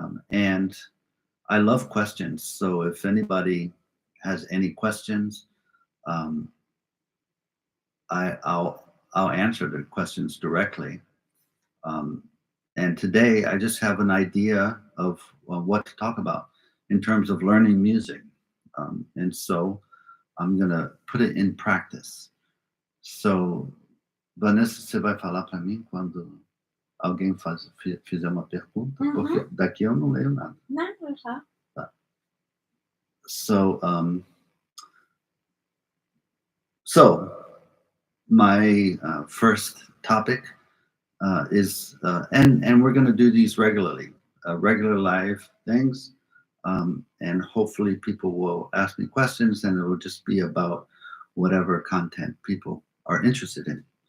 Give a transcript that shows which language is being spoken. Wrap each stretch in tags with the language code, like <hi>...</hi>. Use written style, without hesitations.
<en>And I love questions. So if anybody has any questions, um, I'll answer the questions directly. Um, and today I just have an idea of what to talk about in terms of learning music. And so I'm going to put it in practice.</en> <pt>So, Vanessa, você vai falar para mim quando alguém fizer uma pergunta? Porque daqui eu não leio nada. Não, já. Tá.</pt> <en>So, my first topic is, and we're going to do these regularly, regular live things. And hopefully people will ask me questions and it will just be about whatever content people are interested in.</en>